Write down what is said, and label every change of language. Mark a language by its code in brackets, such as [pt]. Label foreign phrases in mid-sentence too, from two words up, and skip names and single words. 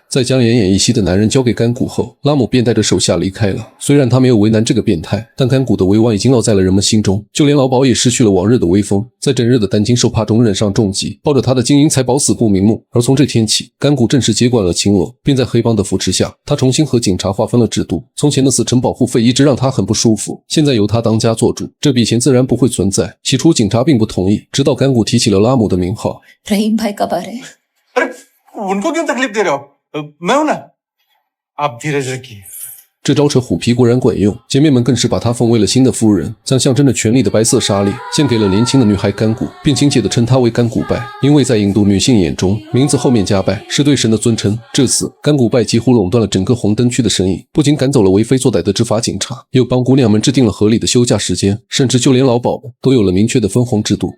[zh] 在将奄奄一息的男人交给甘谷后，拉姆便带着手下离开了。虽然他没有为难这个变态，但甘谷的威望已经烙在了人们心中，就连老鸨也失去了往日的威威风，在整日的担惊受怕中忍上重击，抱着他的金银财宝死不瞑目。而从这天起，甘谷正式接管了青楼，并在黑帮的扶持下，他重新和警察划分了制度。从前的死城保护费一直让他很不舒服，现在由他当家做主，这笔钱自然不会存在。起初警察并不同意，直到甘谷提起了拉姆的名号。 [hi] रहीम भाई कब आ रहे हैं? अरे उनको क्यों तकलीफ दे रहे हो? मैं हूं ना, आप धीरज रखिए। [zh] 这招扯虎皮果然管用，姐妹们更是把她奉为了新的夫人，将象征着权力的白色纱丽献给了年轻的女孩甘谷，并亲切地称她为甘古拜，因为在印度女性眼中，名字后面加拜是对神的尊称。至此，甘古拜几乎垄断了整个红灯区的生意，不仅赶走了为非作歹的执法警察，又帮姑娘们制定了合理的休假时间，甚至就连老鸨们都有了明确的分红制度。